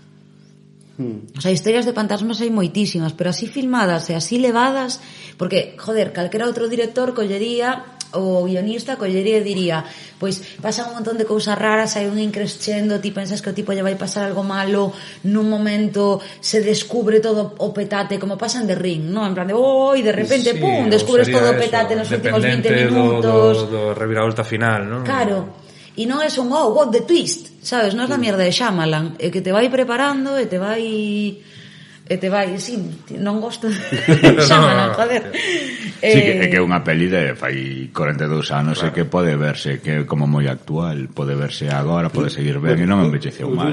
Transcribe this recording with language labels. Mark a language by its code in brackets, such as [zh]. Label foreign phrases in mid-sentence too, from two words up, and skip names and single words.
[es] O sea, [gl] historias de fantasmas hai moitísimas, pero así filmadas e así levadas, porque, joder, calquera outro director collería, o guionista collería e diría, pois pasan un montón de cousas raras, hai un increscendo, ti pensas que o tipo lle vai pasar algo malo, nun momento se descubre todo o petate, como pasa en The Ring, non? En plan de, oi, de repente, pum, descubres todo o petate nos últimos 20 minutos. Do reviravolta final, non? Claro. E non é un, [en] oh, what the twist, [gl] sabes? Non é da mierda de Shyamalan, é que te vai preparando e te vai, sí, non gosto de Shyamalan, joder. Sí, que é unha peli de fai 42 anos, e que pode verse, que é como moi actual, pode verse agora, pode seguir ben, e non envelleceu mal.